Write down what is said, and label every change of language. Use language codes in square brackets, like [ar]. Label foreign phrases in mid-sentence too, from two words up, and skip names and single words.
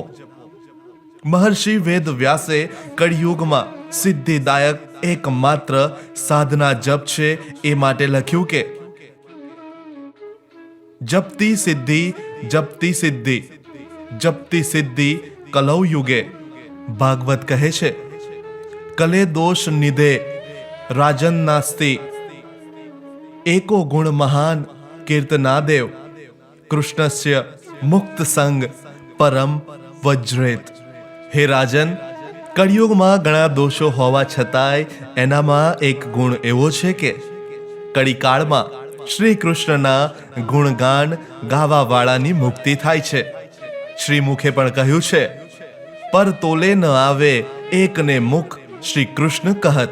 [gu] મહર્ષિ વેદ વ્યાસે કળિયુગમાં સિદ્ધિદાયક એકમાત્ર સાધના જપ છે એ માટે લખ્યું કે [sa] जपती सिद्धि जपती सिद्धि जपती सिद्धि कलौ युगे. [gu] ભાગવત કહે છે, [sa] कले दोष निधे राजन नास्ति, एको गुण महान कीर्तनादेव, कृष्णस्य मुक्त संग परम वज्रेत. [gu] હે રાજન, કળિયુગમાં ઘણા દોષો હોવા છતાંય એનામાં એક ગુણ એવો છે કે કળીકાળમાં શ્રી કૃષ્ણના ગુણગાન ગાવાવાળાની મુક્તિ થાય છે. શ્રીમુખે પણ કહ્યું છે, પર તોલે ન આવે એકને મુખ શ્રી કૃષ્ણ કહત.